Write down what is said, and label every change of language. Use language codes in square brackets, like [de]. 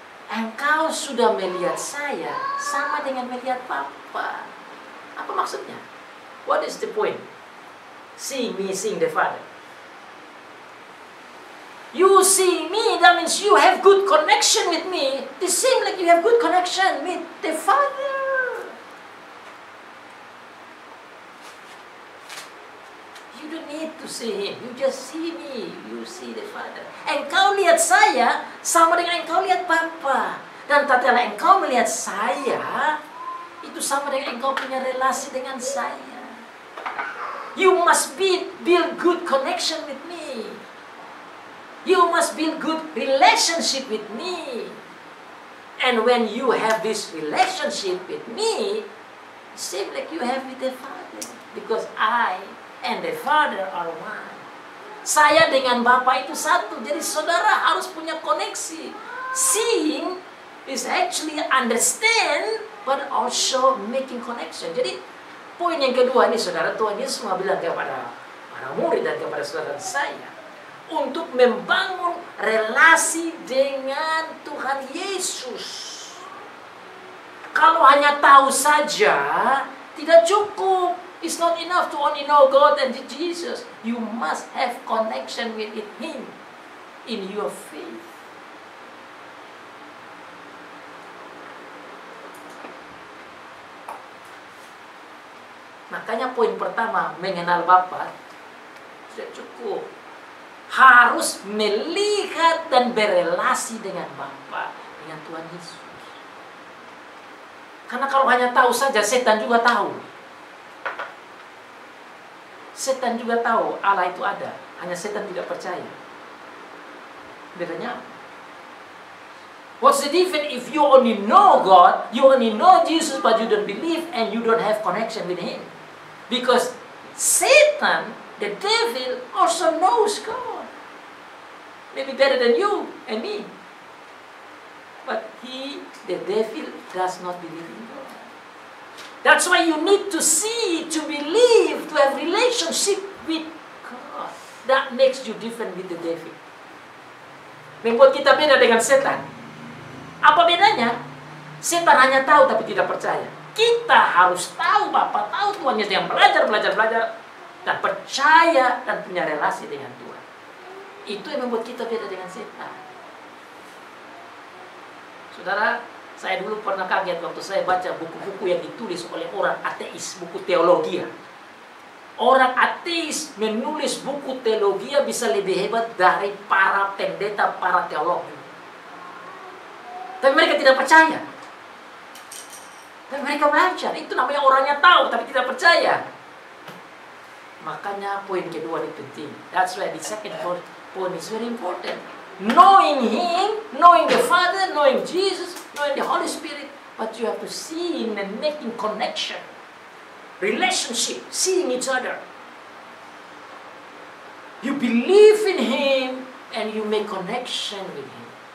[id] Engkau sudah melihat saya sama dengan melihat Bapa. Apa maksudnya? [en] What is the point? Seeing me, seeing the Father. You see me, that means you have good connection with me. It seems like you have good connection with the Father. You don't need to see Him. You just see me. You see the Father. [id] Engkau lihat saya sama dengan engkau lihat Bapa. Dan tatkala engkau melihat saya, itu sama dengan engkau punya relasi dengan saya. [en] You must build good connection with me. You must build good relationship with me. And when you have this relationship with me, it seems like you have with the Father. Because I and the Father are one. [id] Saya dengan Bapa itu satu. Jadi saudara harus punya koneksi. [en] Seeing is actually understand, but also making connection. [id] Jadi poin yang kedua ini saudara, Tuhan Yesus mau bilang kepada para murid dan kepada saudara saya, untuk membangun relasi dengan Tuhan Yesus. Kalau hanya tahu saja, tidak cukup. [en] It's not enough to only know God and Jesus. You must have connection with Him. in your faith. [id] Makanya poin pertama, mengenal Bapa sudah cukup. Harus melihat dan berelasi dengan Bapa, dengan Tuhan Yesus. Karena kalau hanya tahu saja, setan juga tahu. Setan juga tahu Allah itu ada, hanya setan tidak percaya. Bedanya apa? [en] What's the difference if you only know God, you only know Jesus, but you don't believe and you don't have connection with Him? Because Satan, the devil, also knows God. Maybe better than you and me. But the devil, does not believe in God. That's why you need to see, to believe, to have relationship with God. That makes you different with the devil. [id] Membuat kita beda dengan setan. Apa bedanya? Setan hanya tahu tapi tidak percaya. Kita harus tahu Bapa, tahu Tuhan Yesus, yang belajar, dan percaya dan punya relasi dengan Tuhan. Itu yang membuat kita beda dengan setan. Saudara, saya dulu pernah kaget waktu saya baca buku-buku yang ditulis oleh orang ateis, buku teologi. Orang ateis menulis buku teologi bisa lebih hebat dari para pendeta, para teolog. Tapi mereka tidak percaya. Dan mereka belajar. Itu namanya orangnya tahu tapi tidak percaya. Makanya poin kedua ini penting. [en] That's why the second point is very important. Knowing Him, knowing the Father, knowing Jesus, knowing the Holy Spirit. But you have to see Him and making connection. Relationship, seeing each other. You believe in Him and you make connection with Him.